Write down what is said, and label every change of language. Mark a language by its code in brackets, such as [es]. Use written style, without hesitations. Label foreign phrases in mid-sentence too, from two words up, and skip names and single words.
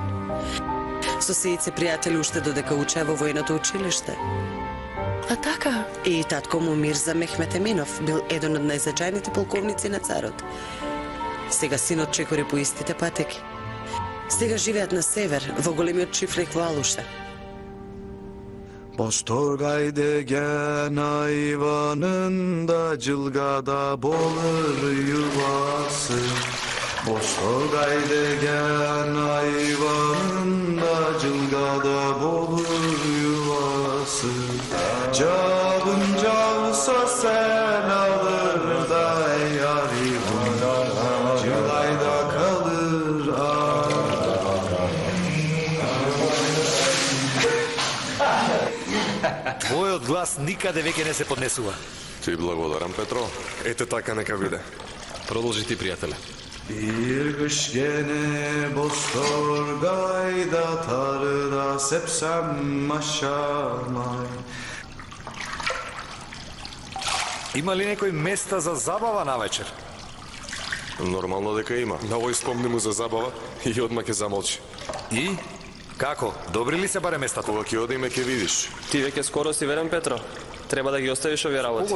[mk] Со Сејт се пријатели уште додека учее во војното училиште. А така? И татко му Мирза Мехмет Еминов бил еден од најзначајните полковници на царот. Сега синот чекори по истите патеки. Сега живеат на север, во големиот чифлик во Алуша. [crh] Bostorgay degen ayvanında cılgada bolur yuvası. Bostorgay degen ayvanında cılgada bolur yuvası. Cabınca olsa sen alır da yarim, cılayda kalır [mk] Твојот глас никаде веќе не се поднесува. Ти благодарам, Петро. Ете така нека биде. Продолжи ти, пријателе. [crh] Bir kış gene Bostorgay'da tarıda sepsem maşamay. [mk] Има ли некој места за забава навечер? Нормално дека има. На овој спомни му за забава и одма ќе замолчи. И? Како? Добри ли се баре местата? Кога ќе одиме ќе видиш. Ти веќе скоро си верен, Петро. Треба да ги оставиш овие работи.